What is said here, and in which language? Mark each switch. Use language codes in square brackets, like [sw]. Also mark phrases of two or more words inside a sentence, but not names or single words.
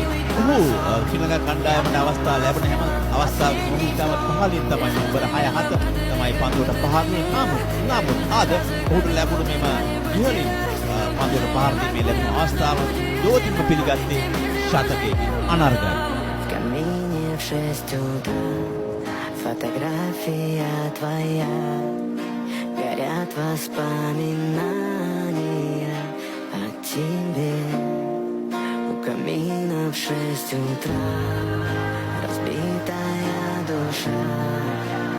[si] ඔහු ශ්‍රී ලංකා කණ්ඩායමට අවස්ථා ලැබෙන හැම අවස්ථාවකම ඉතාම පහළින් තමයි නම්බර 6-7 තමයි පන්දුවට පහරන්නේ. නමුත් අද ඔහුට ලැබුණු මෙම ඉහළින් පන්දුවට පහර දීමේ ලැබුණු අවස්ථාව දෝතින්ම පිළිගත්තේ ශතකයේ අනර්ගයි. [ru] Камине в 6 утра, фотография твоя, горят воспоминания о тебе. У камина в 6 утра, разбитая душа.